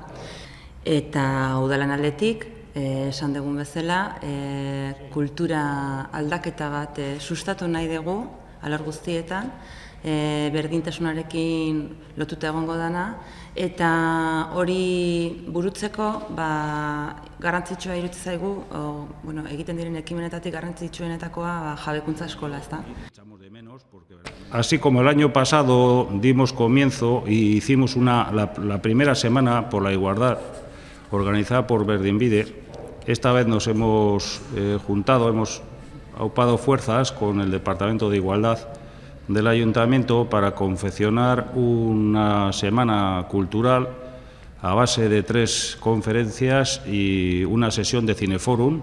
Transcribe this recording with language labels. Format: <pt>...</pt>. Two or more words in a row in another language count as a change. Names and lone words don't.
<eu>Eta udalan aldetik, esan dugun bezala, kultura aldaketa bat sustatu nahi dugu, alor guztietan, berdintasunarekin lotuta egongo dana, eta hori burutzeko garrantzitsua iruditzen zaigu, egiten diren ekimenetatik garrantzitsuenetakoa jabekuntza eskola, ezta?</eu> <es>Así como el año pasado dimos comienzo y hicimos la primera semana por la igualdad organizada por Berdinbide, esta vez nos hemos juntado, hemos aupado fuerzas con el Departamento de Igualdad del Ayuntamiento para confeccionar una semana cultural a base de 3 conferencias y una sesión de cineforum.</es>